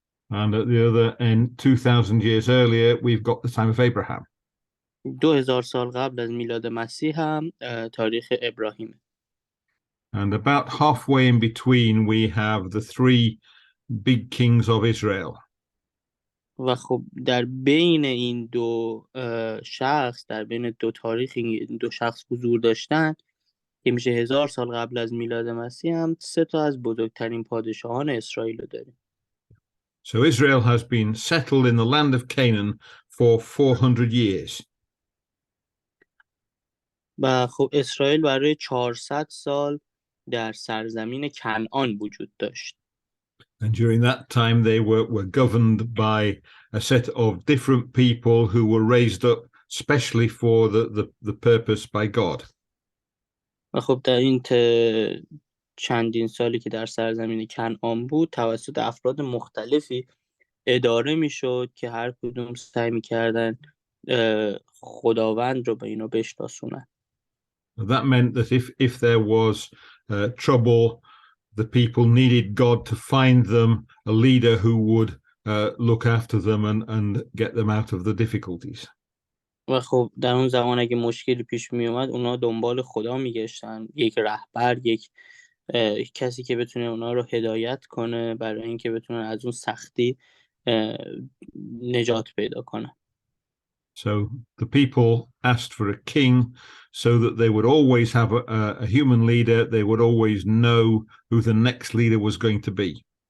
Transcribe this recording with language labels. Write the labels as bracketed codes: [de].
[en] And at the other end, 2,000 years earlier, we've got the time of Abraham. [fa] 2000 سال قبل از میلاد مسیح هم تاریخ ابراهیم. [en] And about halfway in between, we have the three big kings of Israel. [fa] و خب در بین این دو شخص، در بین دو تاریخ این دو شخص حضور داشتن که میشه 1000 سال قبل از میلاد مسیح، هم سه تا از بزرگترین پادشاهان اسرائیل رو داریم. [en] So Israel has been settled in the land of Canaan for 400 years. [fa] و خب اسرائیل برای 400 سال در سرزمین کنعان وجود داشت. [en] And during that time, they were governed by a set of different people who were raised up specially for the purpose by God. [fa] و خب در این چندین سالی که در سرزمین کنعان بود توسط افراد مختلفی اداره میشد که هر کدوم سعی میکردن خداوند رو به اینا بشناسونن. [en] That meant that if there was trouble, the people needed God to find them a leader who would look after them and get them out of the difficulties. [fa] و خب در اون زمان اگه مشکلی پیش می اومد اونا دنبال خدا میگشتن، یک رهبر، یک کسی که بتونه اونا رو هدایت کنه برای اینکه بتونن از اون سختی نجات پیدا کنن. [en] So the people asked for a king so that they would always have a human leader. They would always know who the next leader was going to be.